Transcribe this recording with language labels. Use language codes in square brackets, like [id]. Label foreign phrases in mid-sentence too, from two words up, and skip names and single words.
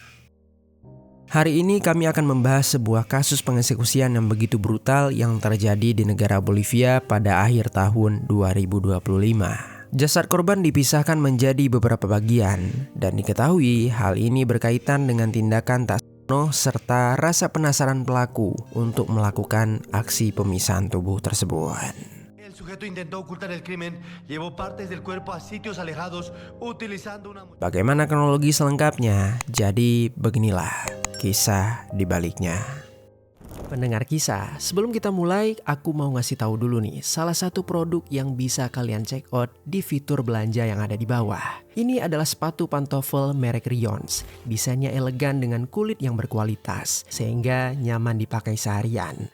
[id] Hari ini kami akan membahas sebuah kasus pengeksekusian yang begitu brutal yang terjadi di negara Bolivia pada akhir tahun 2025. Jasad korban dipisahkan menjadi beberapa bagian dan diketahui hal ini berkaitan dengan tindakan tak senonoh serta rasa penasaran pelaku untuk melakukan aksi pemisahan tubuh tersebut. [es] El sujeto intentó ocultar el crimen, llevó partes del cuerpo a sitios alejados utilizando una... [id] Bagaimana kronologi selengkapnya? Jadi beginilah kisah di baliknya. Pendengar kisah, sebelum kita mulai, aku mau ngasih tahu dulu nih salah satu produk yang bisa kalian [en] check out [id] di fitur belanja yang ada di bawah. Ini adalah sepatu pantofel merek Rions. Desainnya elegan dengan kulit yang berkualitas, sehingga nyaman dipakai seharian.